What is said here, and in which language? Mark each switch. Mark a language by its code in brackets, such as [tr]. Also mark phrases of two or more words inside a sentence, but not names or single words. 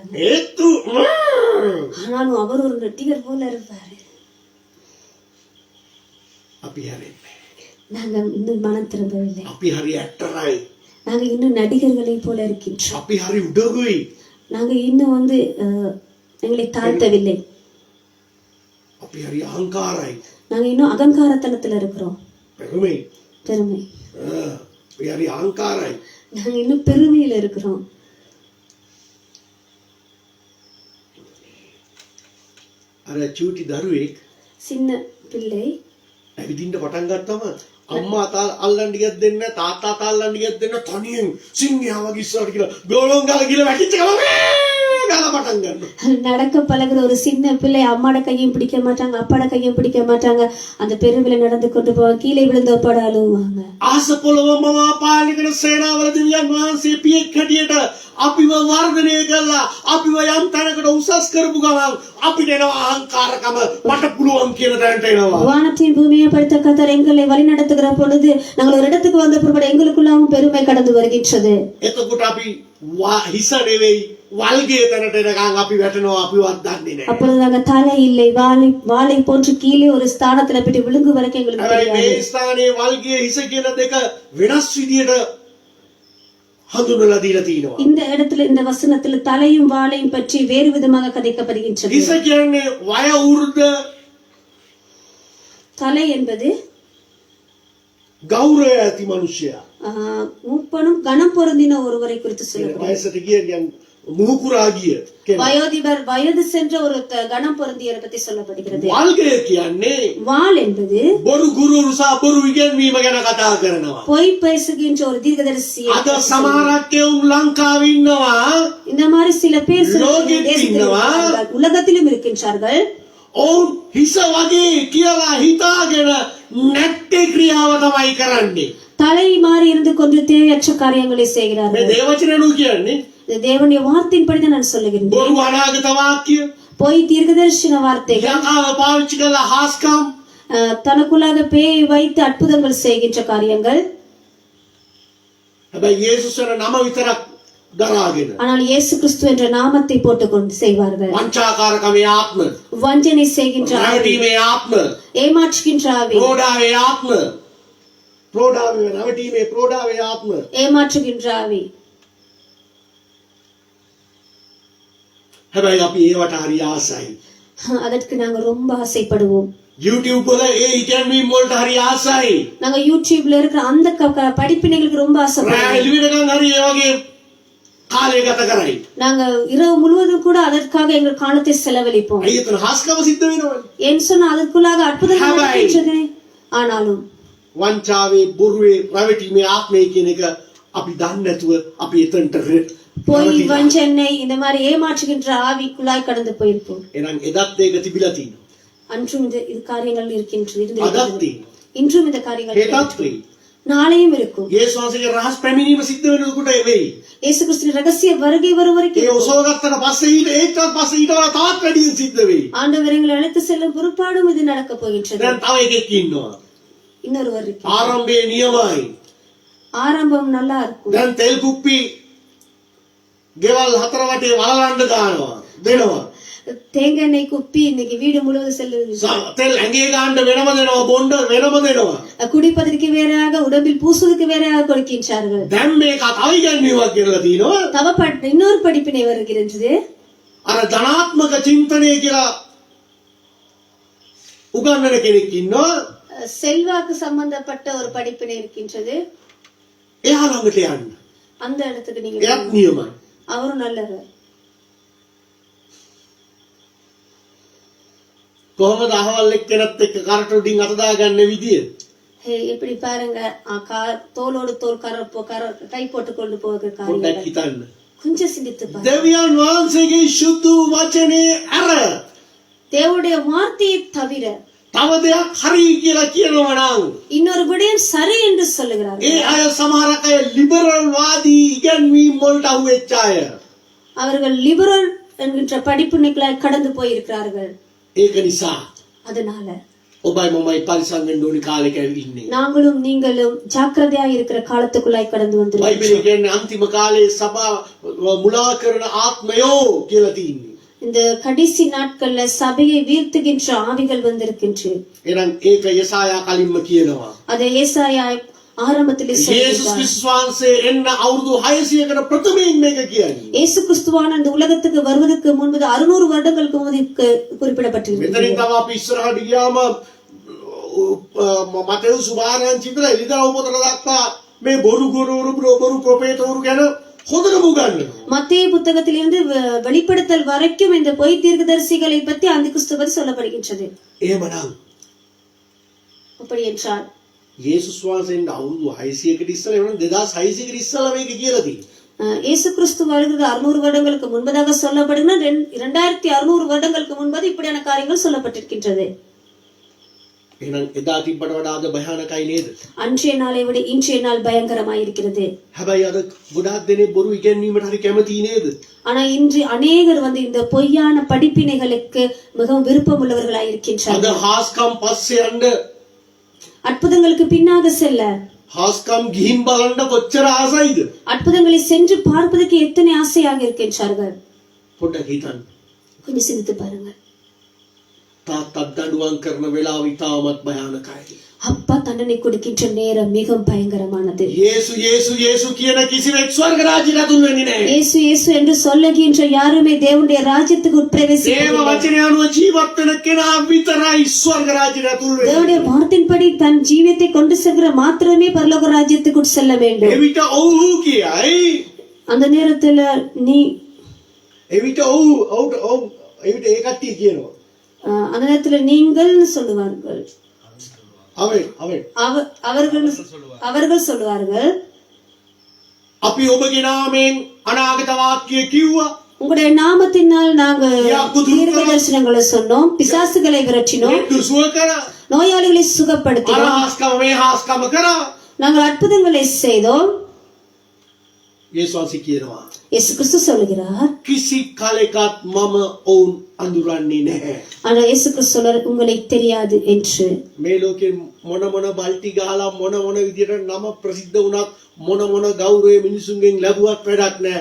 [si] ඒතු [ta] ஆனாலும் அவர் ஒரு நடிகர் போல இருப்பாரு. [si] අපි හැරෙන්නේ. [ta] நாங்க இன்னும் மனம் திரும்பவில்லை. [si] අපි හරි ඇක්ටර්යි. [ta] நாங்க இன்னும் நடிகர்களை போல இருக்கின்றோம். [si] අපි හරි උඩගුයි. [ta] நாங்க இன்னும் வந்து எங்களை தாழ்த்தவில்லை. [si] අපි හරි අහංකාරයි. [ta] நாங்க இன்னும் அகங்காரத்தனத்துல இருக்கிறோம். பெருமை. பெருமை. [si] අපි හරි අහංකාරයි. [ta] நாங்க இன்னும் பெருமையில இருக்கிறோம். [si] අර චූටි දරුවෙක් [ta] சின்ன பிள்ளை [si] ඇවිදින්න පටන් ගත්තම අම්මා අල්ලන්න ගියත් දෙන්න තාත්තා අල්ලන්න ගියත් දෙන්න තනියෙන් සිංහයා වගේ ඉස්සරහට කියලා ගෝලොන් ගාලා ගිහලා වැටිච්ච ගමන් ගාලා පටන් ගන්නවා. [ta] நடக்க பழகுற ஒரு சின்ன பிள்ளை அம்மாட கையும் பிடிக்க மாட்டாங்க அப்பாட கையும் பிடிக்க மாட்டாங்க. அந்த பெருவில நடந்து கொண்டு போவாங்க. கீழே விழுந்த அப்பாட அழுவாங்க. [si] ආස පොළොව මම පාලනය කරන සේනාවල දෙවියන් වහන්සේ පියෙක් හැටියට අපිව වර්ධනය කළා. අපිව යම් තැනකට උසස් කරපු ගමන් අපිට එනවා අහංකාරකම මට පුළුවන් කියන තැනට එනවා. [ta] வானத்தையும் பூமியை படைத்த கர்த்தர் எங்களை வழி நடத்துகிற பொழுது நாங்கள் ஒரு இடத்துக்கு வந்த பிற்பாடு எங்களுக்குள்ளாவும் பெருமை கடந்து வருகின்றது. [si] එතකොට අපි හිස නෙවෙයි වල්ගේ තැනට එනකන් අපි වැටෙනවා අපිවත් දන්නේ නැහැ. [ta] அப்பொழுது நாங்க தலை இல்லை வாளை போன்று கீழே ஒரு ஸ்தானத்துல போய் விழுங்கு வரைக்கும் எங்களுக்கு [si] හැබැයි [ta] தெரியாது. [si] මේ ස්ථානයේ වල්ගේ හිස කියන දෙක වෙනස් විදියට හඳුන්වලා දීලා තියෙනවා. [ta] இந்த இடத்துல இந்த வசனத்துல தலையும் வாளையும் பற்றி வேறு விதமாக கதைக்கப்படுகின்றது. [si] හිස කියන්නේ වය වෘද්ධ [ta] தலை என்பது [si] ගෞරවය ඇති මිනිසයා. [ta] மூப்பனும் கனம் பொருந்தின ஒருவரை குறித்து சொல்லப்படுகிறது. [si] වයසට ගිය මුහුකුරා ගිය කෙනා. [ta] வயோதிபர் வயது சென்ற ஒரு கனம் பொருந்தியரை பத்தி சொல்லப்படுகிறது. [si] වල්ගේ කියන්නේ [ta] வாள் என்பது [si] බොරු ගුරුවරු සහ බොරු ඉගැන්වීම ගැන කතා කරනවා. [ta] பொய் பேசுகின்ற ஒரு தீர்க்கதரிசி. [si] අද සමහරක් එවුන් ලංකාවේ ඉන්නවා. [ta] இந்த மாதிரி சில பேர் சில லோகத்தில் தேசத்தில் இன்னவா? இருக்கின்றார்கள். உலகத்திலும் இருக்கின்றார்கள். [si] ඔවුන් හිස වගේ කියලා හිතාගෙන නැට්ටේ ක්‍රියාව තමයි කරන්නේ. [ta] தலை மாறி இருந்து கொண்டு தேவையற்ற காரியங்களை [si] මේ [ta] செய்கிறார்கள். [si] දේවචනනු කියන්නේ [ta] இது தேவனுடைய வார்த்தையின்படி தான் நான் சொல்லுகின்றேன். [si] බොරු අනාගත වාක්‍ය [ta] பொய் தீர்க்கதரிசன வார்த்தைகள், [si] යකාව පාවිච්චි කරලා හාස්කම් [ta] தனக்குள்ளாக பேய் வைத்து அற்புதங்கள் செய்கின்ற காரியங்கள். [si] හැබැයි යේසුස් වන නම විතරක් දරාගෙන [ta] ஆனால் இயேசு கிறிஸ்து என்ற நாமத்தை போட்டுக்கொண்டு செய்வார்கள். [si] වංචාකාරකමේ ආත්ම [ta] வஞ்சனை செய்கின்ற ஆவி, [si] රැවටීමේ ආත්ම [ta] ஏமாற்றுகின்ற ஆவி, [si] ප්‍රෝඩාවේ ආත්ම ප්‍රෝඩාවේ රැවටීමේ ප්‍රෝඩාවේ ආත්ම [ta] ஏமாற்றுகின்ற ஆவி. [si] හැබැයි අපි ඒවට හරි ආසයි. [ta] அதற்கு நாங்க ரொம்ப ஆசைப்படுவோம். [si] YouTube වල ඒ ඉගැන්වීම් වලට හරි ආසයි. [ta] நாங்க யூடியூப்ல இருக்கிற அந்த படிப்பினைகளுக்கு ரொம்ப ஆசைப்படுவோம். [si] රෑ එළිවෙනකන් හරි ඒ වගේ කාලය ගත කරයි. [ta] நாங்க இரவு முழுவதும் கூட அதற்காக எங்கள் காலத்தை செலவழிப்போம். [si] අයියතන හාස්කම සිද්ධ වෙනවනේ. [ta] ஏன் சொன்னா அதற்குள்ளாக அற்புதங்கள் நடக்கின்றன. ஆனாலும் [si] වංචාවේ බොරුවේ රැවටීමේ ආත්මය කියන එක අපි දන්නේ නැතුව අපි එතනට [ta] பொய் வஞ்சனை இந்த மாதிரி ஏமாற்றுகின்ற ஆவிக்குள்ளாய் கடந்து போயிருப்போம். [si] එහෙනම් එදත් ඒක තිබිලා තියෙනවා. [ta] அன்றும் இது காரியங்கள் இருக்கின்றது. [si] අදත් තියෙනවා. [ta] இன்றும் இந்த காரியங்கள் [si] හෙටත් වෙයි. [ta] நாளையும் இருக்கும். [si] යේසුස් වහන්සේගේ රහස් පැමිණීම සිද්ධ වෙනකොට වෙයි. [ta] இயேசு கிறிஸ்துவின் ரகசிய வருகை வரும் [si] ඒ [ta] வரைக்கும் [si] ඔසවගත්තට පස්සේ ඒකත් පස්සේ ඊට වඩා තවත් වැඩි සිද්ධ වෙයි. [ta] ஆண்டவர் எங்களை அழைத்து செல்லும் பொறுப்பாடும் இது நடக்க போகின்றது. [si] දැන් තව එකෙක් ඉන්නවා. [ta] இன்னொருவர் இருக்கிறார். [si] ආරම්භයේ නියමයි. [ta] ஆரம்பம் நல்லா இருக்கும். [si] දැන් තෙල් කුප්පි ගෙවල් හතර වටේ වලවන්න දානවා. දෙනවා. [ta] தேங்காய் எண்ணெய் குப்பி இன்னைக்கு வீடு முழுவதும் செல்லுது. [si] තෙල් ඇඟේ ගන්න වෙනම දෙනවා, බොණ්ඩ වෙනම දෙනවා. [ta] குடிப்பதற்கு வேறாக, உடம்பில் பூசுவதற்கு வேறாக கொடுக்கின்றார்கள். [si] දැන් මේක තව ඉගැන්වීමක් කියලා තියෙනවා. [ta] இன்னொரு படிப்பினை வருகிறது. [si] අර ධනාත්මක චින්තනය කියලා උගන්වන කෙනෙක් ඉන්නවා. [ta] செல்வாக்கு சம்பந்தப்பட்ட ஒரு படிப்பினை இருக்கின்றது. [si] එයා ළඟට යන්න. [ta] அந்த இடத்துக்கு நீங்க [si] එයාත් නියමයි. [ta] அவரும் நல்லவர். [si] කොහොමද අහවල් එක්කෙනත් එක්ක කරට උඩින් අත දාගන්න විදිය? [ta] இப்படி பாருங்க, தோளோடு தோல் கை போட்டு கொண்டு போகிற [si] පොඩ්ඩක් [ta] காரியம் [si] හිතන්න. [ta] கொஞ்சம் சிந்தித்து பாருங்க. [si] දෙවියන් වහන්සේගේ සුදු වචනේ අර [ta] தேவனுடைய வார்த்தையை தவிர [si] තව දෙයක් හරි කියලා කියනවා නම් [ta] இன்னொரு விடயம் சரி என்று சொல்லுகிறார்கள். [si] ඒ අය සමහරක් අය ලිබරල් වාදී ඉගැන්වීම් වලට අහුවෙච්ච අය. [ta] அவர்கள் லிபரல் என்கின்ற படிப்பினைகளாய் கடந்து போயிருக்கிறார்கள். [si] ඒක නිසා [ta] அதனால [si] ඔබයි මමයි පරිසම් වෙන්න ඕනි කාලෙක ඉන්නේ. [ta] நாங்களும் நீங்களும் ஜாக்கிரதையா இருக்கிற காலத்துக்குள்ளாய் கடந்து வந்திருக்கிறோம். [si] බයිබලයේ කියන්නේ අන්තිම කාලේ සභා මුලා කරන ආත්මයෝ කියලා තියෙන්නේ. [ta] இந்த கடைசி நாட்கள்ல சபையை வீழ்த்துகின்ற ஆவிகள் வந்திருக்கின்றது. [si] එහෙනම් ඒක යසායා කලින්ම කියනවා. [ta] அதை ஏசாயா ஆரம்பத்திலே [si] යේසුස් [ta] சொல்லியிருக்கிறார். [si] ක්‍රිස්තුස් වහන්සේ එන්න අවුරුදු 600කට ප්‍රථමයෙන් මේක කියන්නේ. [ta] இயேசு கிறிஸ்துவான இந்த உலகத்துக்கு வருவதற்கு முன்பு 600 வருடங்களுக்கு முன்பு குறிப்பிடப்பட்டிருக்கிறது. [si] මෙතනින් තව අපි ඉස්සරහට ගියාම මතෙව් සුභාරංචි විතර එළිදරව් පොතට දක්වා මේ බොරු ප්‍රොපේතවරු ගැන හොඳටම උගන්වනවා. [ta] மத்தேயு புத்தகத்திலிருந்து வெளிப்படுத்தல் வரைக்கும் இந்த பொய் தீர்க்கதரிசிகளை பற்றி அந்த கிறிஸ்து பற்றி சொல்லப்படுகின்றது. [si] එහෙමනම් [ta] அப்படி என்றால் [si] යේසුස් වහන්සේට අවුරුදු 600කට ඉස්සෙල්ලා එවනම් 2600කට ඉස්සෙල්ලා මේක කියලා තියෙනවා. [ta] இயேசு கிறிஸ்து வருகிறது 600 வருடங்களுக்கு முன்பதாக சொல்லப்படுகிற 2600 வருடங்களுக்கு முன்பது இப்படியான காரியங்கள் சொல்லப்பட்டிருக்கின்றது. [si] එහෙනම් එදා තිබ්බට වඩා අද භයානකයි නේද? [ta] அன்றைய நாளை விட இன்றைய நாள் பயங்கரமாய் இருக்கிறது. [si] හැබැයි අද ගොඩාක් දෙනෙක් බොරු ඉගැන්වීමට හරි කැමති නේද? [ta] ஆனா இன்று அநேகர் இந்த பொய்யான படிப்பினைகளுக்கு மிகவும் விருப்பம் உள்ளவர்களாய் [si] අද [ta] இருக்கின்றார்கள். [si] හාස්කම් පස්සේ යන්න, [ta] அற்புதங்களுக்கு பின்னாக செல்ல, [si] හාස්කම් ගිහින් බලන්න කොච්චර ආසයිද? [ta] அற்புதங்களை சென்று பார்ப்பதற்கு எத்தனை ஆசையாக இருக்கின்றார்கள். [si] පොඩ්ඩක් හිතන්න. [ta] கொஞ்சம் சிந்தித்து பாருங்க. [si] තාත්තත් දඬුවම් කරන වෙලාව ඉතාමත් භයානකයි. [ta] அப்பா தண்டனை கொடுக்கின்ற நேரம் மிகவும் பயங்கரமானது. [si] යේසු යේසු යේසු කියන කිසිවෙක් ස්වර්ග රාජ්‍යයට ඇතුල් වෙන්නේ නැහැ. [ta] இயேசு இயேசு என்று சொல்லுகின்ற யாருமே தேவனுடைய ராஜ்யத்துக்கு [si] දේව [ta] உட்பிரவேசிப்பதில்லை. [si] වචනය අනුව ජීවත් වෙන කෙනා විතරයි ස්වර්ග රාජ්‍යයට ඇතුල් වෙන්නේ. [ta] தேவனுடைய வார்த்தையின்படி தன் ஜீவியத்தை கொண்டு செல்கிற மாத்திரமே பரலோக ராஜ்யத்துக்கு செல்ல வேண்டும். [si] එවිට ඔව්හු කියයි. [ta] அந்த நேரத்துல [si] එවිට ඔව් එවිට ඒ කට්ටිය කියනවා. [ta] அந்த நேரத்துல நீங்கள் சொல்லுவார்கள். அவர்கள் சொல்லுவார்கள், [si] අපි ඔබගේ නාමයෙන් අනාගත වාක්‍ය කිව්වා. [ta] உங்களுடைய நாமத்தினால் நாங்கள் தீர்க்க தரிசனங்களை சொன்னோம், பிசாசுகளை விரட்டினோம், [si] හෙට්ටු සුව කරා. [ta] நோயாளிகளை சுகப்படுத்தினோம், [si] අරහස්කම මේ හාස්කම කරා. [ta] நாங்கள் அற்புதங்களை செய்தோம். [si] යේසුස් වහන්සේ කියනවා [ta] இயேசு கிறிஸ்து சொல்லுகிறார். [si] කිසි කාලයකත් මම ඔවුන් අඳුරන්නේ නැහැ. [ta] ஆனா இயேசு கிறிஸ்து சொல்றார், உங்களை தெரியாது என்று. [si] මේ ලෝකේ මොන බල්ටි ගහලා මොන විදියට නම ප්‍රසිද්ධ වුණත් මොන ගෞරවය මිනිසුන්ගෙන් ලැබුවත් වැඩක් නැහැ.